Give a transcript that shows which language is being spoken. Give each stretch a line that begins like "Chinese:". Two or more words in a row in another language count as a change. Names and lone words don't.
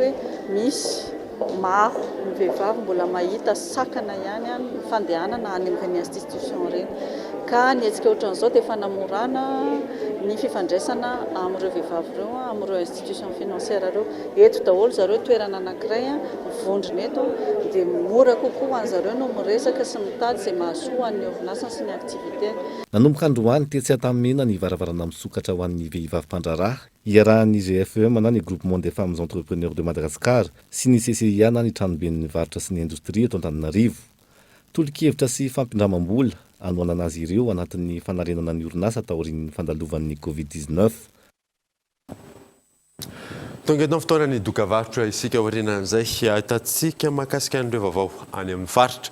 Malagasy: hoe misy maro ny vehivavy mbola mahita sakana ihany fandehanana any amin'ireny institution ireny ka ny hetsika ohatran'izao dia fanamorana ny fifandraisana amin'ireo vehivavy ireo amin'ireo
French: institution financière
Malagasy: ireo eto daholo zareo toerana anankiray mivondrona eto dia mora kokoa ho an'zareo no miresaka sy mitady izay mahasoa ny orinasa sy ny activité. Nanomboka androany tetsy atamena ny varavarana misokatra ho an'ny vehivavy mpandraharaha iarahan'ny GFM na ny groupement des femmes entrepreneurs de Madagascar sy ny CCIA na ny tranoben'ny varotra sy ny indostria eto Antananarivo. Tolo-kevitra sy fampindramam-bola anohanana azy ireo anatin'ny fanarenana ny orinasa taorian'ny fandalovan'ny Covid-19. Tonga eto fotoana ny dokavarotra isika aorianan'izay ahitantsika mahakasika an'ireo vaovao any amin'ny faritra.